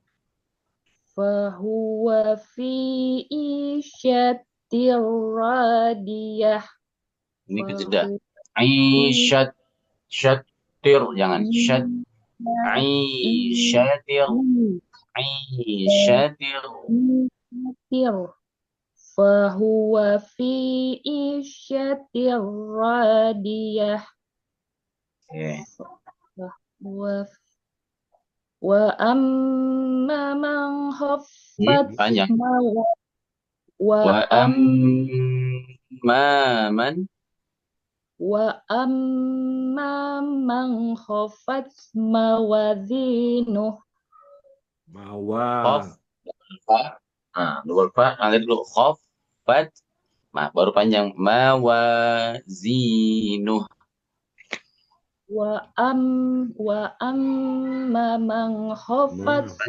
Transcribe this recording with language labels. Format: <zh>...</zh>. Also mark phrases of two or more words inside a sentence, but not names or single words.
<ar>فهو في عيشة راضية.</ar> <id>Ini kejeda. Aisyat. Syatir. Jangan. Syat.</id> <ar>عيشة عيشة. فهو في عيشة راضية. وأما من خفت موازينه.</ar> <id>Double fa, angkat dulu khaffat. Baru panjang mawazinuh.</id> <ar>وأما من خفت</ar>